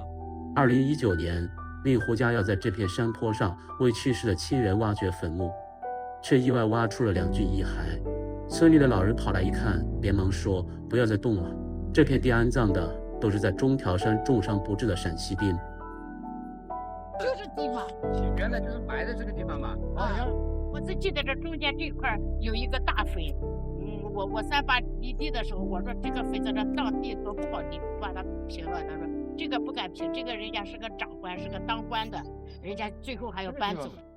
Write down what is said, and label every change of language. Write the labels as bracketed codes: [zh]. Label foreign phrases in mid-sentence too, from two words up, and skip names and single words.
[zh] 2019 年，令狐家要在這片山坡上為去世的親人挖掘墳墓，卻意外挖出了2具遺骸。村裡的老人跑來一看，連忙說：“不要再動了，這片地安葬的都是在中條山重傷不治的陝西兵。” 就是地方，原來就是埋在這個地方嘛。我只記得這中間這塊有一個大墳。我38犁地的時候，我說這個墳在這當地做不好地，把它平了。他說這個不敢平，這個人家是個長官，是個當官的，人家最後還要搬走。